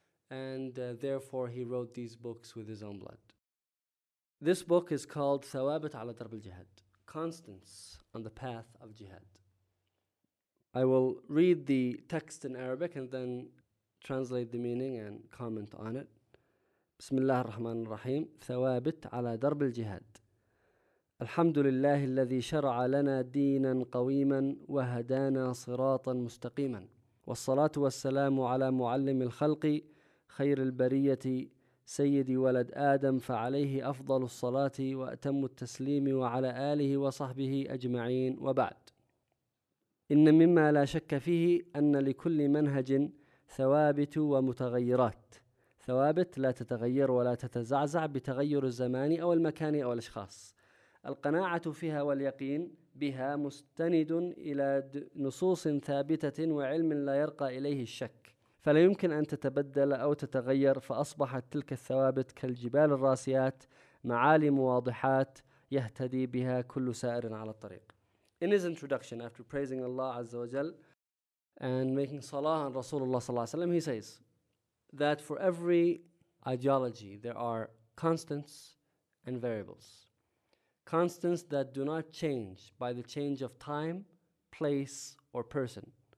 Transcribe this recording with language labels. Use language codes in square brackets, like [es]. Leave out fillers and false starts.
[en] And therefore, he wrote these books with his own blood. This book is called Thawabat ala Darb al-Jihad, Constance on the Path of Jihad. I will read the text in Arabic and then translate the meaning and comment on it. [ar] بسم الله الرحمن الرحيم. ثوابت على درب الجهاد. الحمد لله الذي شرع لنا دينا قويما وهدانا صراطا مستقيما، والصلاة والسلام على معلم الخلق خير البرية سيد ولد آدم، فعليه أفضل الصلاة وأتم التسليم، وعلى آله وصحبه أجمعين. وبعد، إن مما لا شك فيه أن لكل منهج ثوابت ومتغيرات. ثوابت لا تتغير ولا تتزعزع بتغير الزمان أو المكان أو الأشخاص. القناعة فيها واليقين بها مستند إلى نصوص ثابتة وعلم لا يرقى إليه الشك، فلا يمكن أن تتبدل أو تتغير، فأصبحت تلك الثوابت كالجبال الراسيات، معالم واضحات يهتدي بها كل سائر على الطريق. [en] In his introduction, after praising Allah Azza wa Jal and making salah on Rasulullah صلى الله عليه وسلم, he says that for every ideology, there are constants and variables. Constants that do not change by the change of time, place, or person.